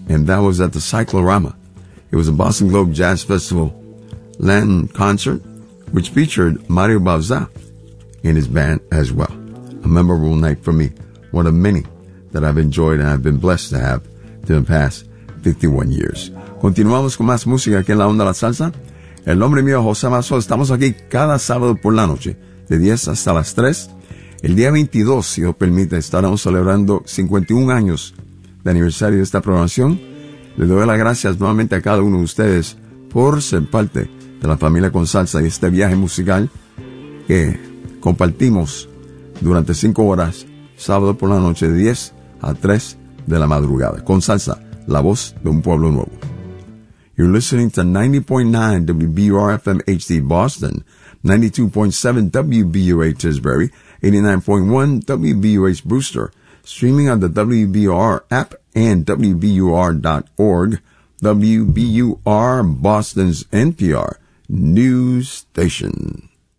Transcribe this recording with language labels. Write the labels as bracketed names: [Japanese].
[English] And that was at the Cyclorama. It was a Boston Globe Jazz Festival Latin concert, which featured Mario Bauza in his band as well. A memorable night for me. One of many that I've enjoyed and I've been blessed to have during the past 51 years. [Spanish] Continuamos con más música aquí en La Onda La Salsa. El nombre mío es José Mazo. Estamos aquí cada sábado por la noche, de 10 hasta las 3. El día 22, si os permite, estaremos celebrando 51 años de aniversario de esta programación. Le doy las gracias nuevamente a cada uno de ustedes por ser parte de la familia Con Salsa y este viaje musical que compartimos durante 5 horas, sábado por la noche, de 10 a 3 de la madrugada. Con Salsa, la voz de un pueblo nuevo. [English] You're listening to 90.9 WBUR-FM HD Boston, 92.7 WBUA Tisbury, 89.1 WBUH Brewster, streaming on the WBUR app and WBUR.org, WBUR Boston's NPR news station.